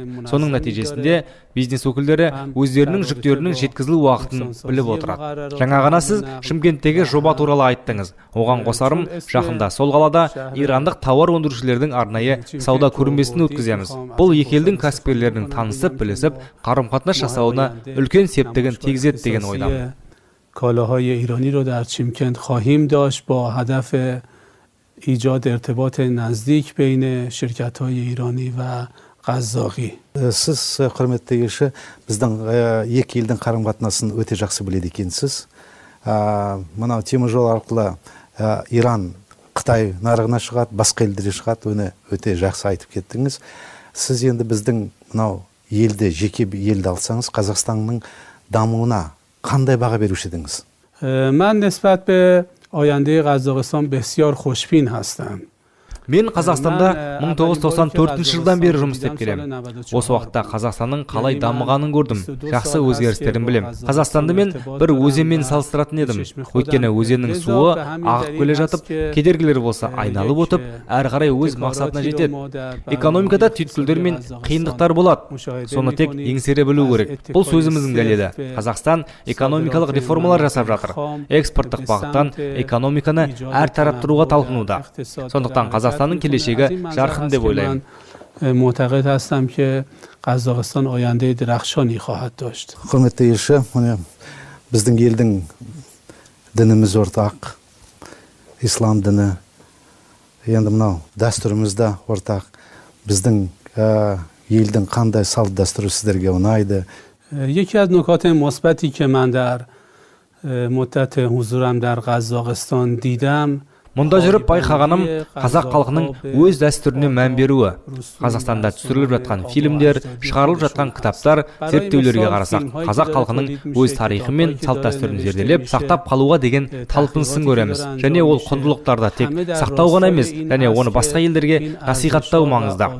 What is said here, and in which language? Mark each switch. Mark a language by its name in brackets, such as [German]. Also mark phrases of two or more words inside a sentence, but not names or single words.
[Kazakh] Соның нәтижесінде бизнес өкілдері өздерінің жүктерінің жеткізілу уақытын біліп отырады. Жаңа ғана сіз Шымкенттегі жоба туралы айттыңыз. Оған қосарым, жақында сол қалада ирандық тауар өндірушілердің арнайы сауда көрмесін өткіземіз. Бұл екі елдің кәсіпкерлерінің танысып, білісіп, қарым-қатынас жасауына үлкен септігін тигізеді деген ойдамын. [Persian] کالاهای ایرانی رو در چیمکند خواهیم داشت با هدف ایجاد ارتباط نزدیک بین شرکت‌های ایرانی و قزاقی. [Kazakh] Сіз, құрметті елші, біздің екі елдің қарым-қатынасын өте жақсы біледі екенсіз. Мынау темір жол арқылы Иран, Қытай нарығына шығады, басқа елдерге шығады, оны өте жақсы айтып кеттіңіз. Сіз енді біздің мынау елді, жеке елді алсаңыз, Қазақстанның дамуына қандай баға беруші едіңіз؟ [Persian] من نسبت به آینده قزاقستان بسیار خوشبین هستم. [Kazakh] Мен Қазақстанда 1994 жылдан бері жұмыс істеп келемін. Осы уақытта Қазақстанның қалай дамығанын көрдім, жақсы өзгерістерін білем. Қазақстанды мен бір өзенмен салыстыратын едім. Өйткені өзеннің суы ағып келе жатып, кедергілер болса айналып өтіп, әрі қарай өз мақсатына жетеді. Экономикада түйткілдер мен қиындықтар болады. Соны тек еңсере білу керек. Бұл сөзіміздің дәлелі. Қазақстан экономикалық реформалар жасап жатыр. Экспорттық бағыттан экономиканы әртараптыруға талпынуда. Сондықтан Қазақстанның келешегі жарқын деп ойлаймын. [Persian] معتقد هستم که قزاقستان آینده درخشانی خواهد داشت. [Kazakh] Құрметті елші, біздің елдің дініміз ортақ, ислам діні, енді мынау дәстүріміз де ортақ. Біздің елдің қандай салт дәстүрі сіздерге ұнайды? [Persian] یکی از نکات مثبتی که من در مدت حضورم در قزاقستان دیدم [Kazakh] Мұнда жүріп байқағаным қазақ халқының өз дәстүріне мән беруі. Қазақстанда түсіріліп жатқан фильмдер, шығарылып жатқан кітаптар, зерттеулерге қарасақ, қазақ халқының өз тарихы мен салт дәстүрін зерделеп, сақтап қалуға деген талпынысын көреміз. Және ол құндылықтарды тек сақтау ғана емес, және оны басқа елдерге насихаттау маңызды.